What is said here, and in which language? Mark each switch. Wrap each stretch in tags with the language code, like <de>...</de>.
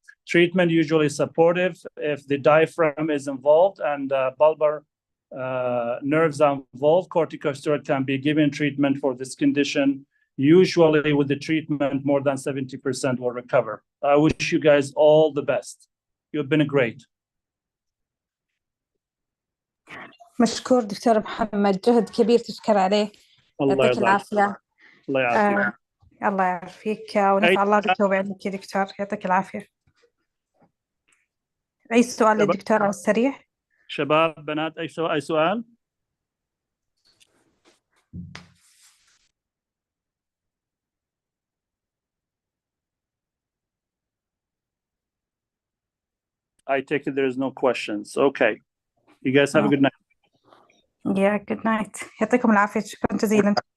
<en>Treatment usually supportive if the diaphragm is involved and bulbar nerves are involved. Corticosteroid can be given treatment for this condition. Usually with the treatment, more than 70% will recover. I wish you guys all the best. You've been great.</en> <ar>مشكور دكتور محمد، جهد كبير تشكر عليه. يعطيك العافية. الله يعافيك. الله يعافيك ونفع الله بالتوبة عندك يا دكتور، يعطيك العافية. أي سؤال للدكتور على السريع؟ شباب بنات أي سؤال؟</ar> <en>I take it there is no questions. Okay. You guys have a good night. Yeah, good night.</en> <ar>يعطيكم العافية. شكرا جزيلا.</ar>